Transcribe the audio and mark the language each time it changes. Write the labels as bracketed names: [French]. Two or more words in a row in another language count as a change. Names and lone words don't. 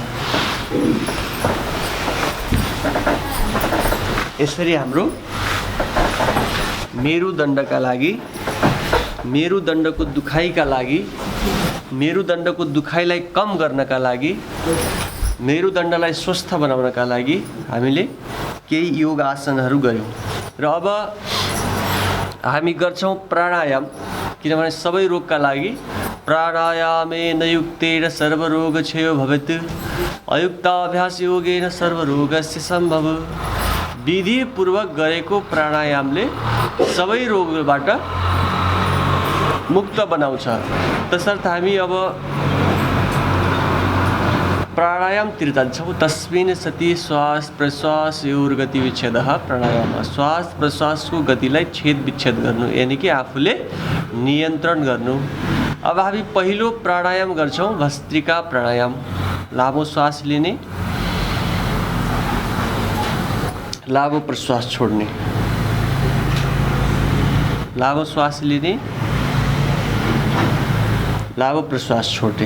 [Nepali] यसरी हाम्रो मेरुदण्डका लागि, मेरुदण्डको दुखाइका लागि, मेरुदण्डको दुखाइलाई कम गर्नका लागि, मेरुदण्डलाई स्वस्थ बनाउनका लागि हामीले केही योग आसनहरू गऱ्यौँ। र अब हामी गर्छौँ प्राणायाम, किनभने सबै रोगका लागि [Sanskrit] प्राणायामेन युक्तेन सर्वरोग क्षयो भवेत्, अयुक्ताभ्यास योगेन सर्वरोगस्य सम्भव। [Nepali] विधिपूर्वक गरेको प्राणायामले सबै रोगबाट मुक्त बनाउँछ। तसर्थ हामी अब प्राणायामतिर जान्छौँ। [Sanskrit] तस्मिन् सति श्वास प्रश्वासयोर्गति विच्छेदः प्राणायाम। [Nepali] श्वास प्रश्वासको गतिलाई छेद विच्छेद गर्नु, यानि कि आफूले नियन्त्रण गर्नु। अब हामी पहिलो प्राणायाम गर्छौँ भस्त्रिका प्राणायाम। लामो श्वास लिने, लामो प्रश्वास छोड्ने, लामो श्वास लिने, लामो प्रश्वास छोड्ने।